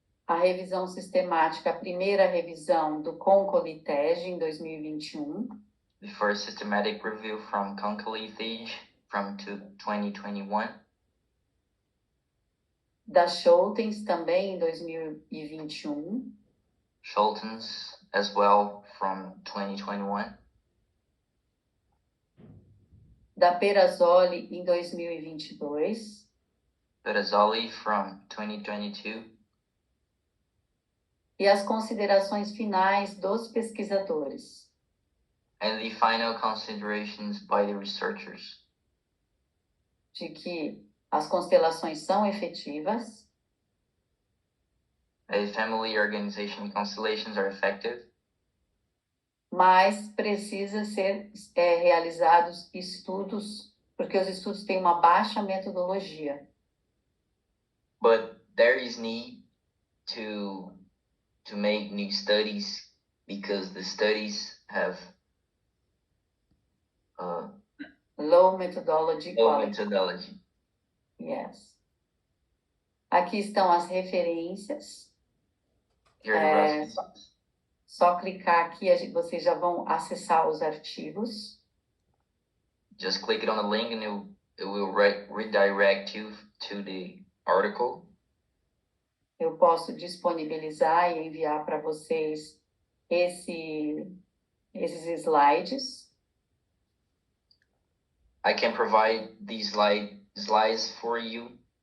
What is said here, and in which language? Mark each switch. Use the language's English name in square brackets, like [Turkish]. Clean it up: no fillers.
[Portuguese] a revisão sistemática, a primeira revisão do Concoli-Tej em 2021, [English] the first systematic review from Concoli-Tej from 2021, [Portuguese] da Schultens também em 2021, [English] Schultens as well from 2021, [Portuguese] da Perazzoli em 2022, [English] Perazzoli from 2022, [Portuguese] e as considerações finais dos pesquisadores. [English] and the final considerations by the researchers. [Portuguese] De que as constelações são efetivas, [English] A family organization constellations are effective, [Portuguese] mas precisa ser realizados estudos, porque os estudos têm uma baixa metodologia. [English] but there is need to make new studies because the studies have Low methodology low quality. methodology. Yes. [Portuguese] Aqui estão as referências. [English] Here are the references. [Portuguese] Só clicar aqui, vocês já vão acessar os artigos. [English] Just click it on the link and it will redirect you to the article. [Portuguese] Eu posso disponibilizar e enviar para vocês esses slides. [English] I can provide these slides for you.